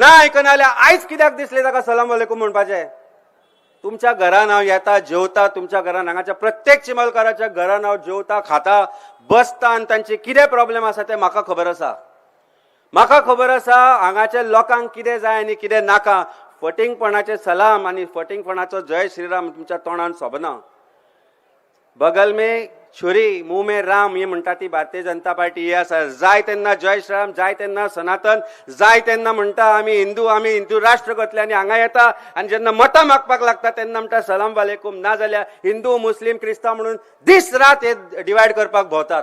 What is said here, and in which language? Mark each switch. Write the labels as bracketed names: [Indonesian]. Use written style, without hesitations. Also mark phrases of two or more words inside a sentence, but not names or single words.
[Konkani] आयकना जाल्यार आयज कित्याक दिसले ताका [Arabic] سلام عليكم [Konkani] म्हणपाचें? तुमच्या घरान हांव येता जेवता, तुमच्या घरान हांगाच्या प्रत्येक चिमलकाराच्या घरान हांव जेवता खाता बसता आनी तांचे कितें प्रॉब्लेम आसा ते म्हाका खबर आसा. म्हाका खबर आसा हांगाच्या लोकांक कितें जाय आनी कितें नाका. फटिंगपणाचे सलाम आनी फटिंगपणाचो जय श्रीराम तुमच्या तोंडान सोबना. [Hindi] बगल में छुरी मुंह में राम ही म्हणटा ती भारतीय जनता पार्टी ही आसा. [Konkani] जाय तेन्ना जय श्रीराम, जाय तेन्ना सनातन, जाय तेन्ना म्हणटा आमी हिंदू राष्ट्र करतले आनी हांगा येता आनी जेन्ना मतां मागपाक लागता तेन्ना म्हणटा [Arabic] سلام عليكم. [Konkani] ना जाल्यार हिंदू मुस्लीम क्रिस्तांव म्हणून दीस रात हे डिवायड करपाक भोंवतात.